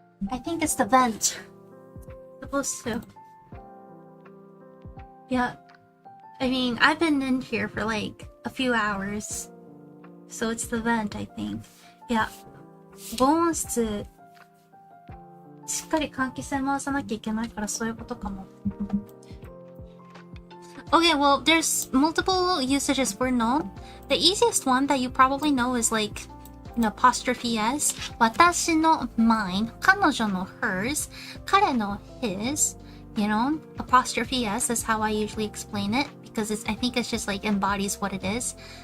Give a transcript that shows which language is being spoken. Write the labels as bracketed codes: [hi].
[en] I think it's the vent. Supposed to. Yeah. I mean, I've been in here for like a few hours. So it's the vent, I think. Yeah. 防音室 [ja] しっかり換気扇回さなきゃいけないからそういうことかも。 [en] Okay, well, there's multiple usages for no. The easiest one that you probably know is like an apostrophe s. 私の mine, 彼女の hers, 彼の his, you know, apostrophe s is how I usually explain it because I think it's just like embodies what it is.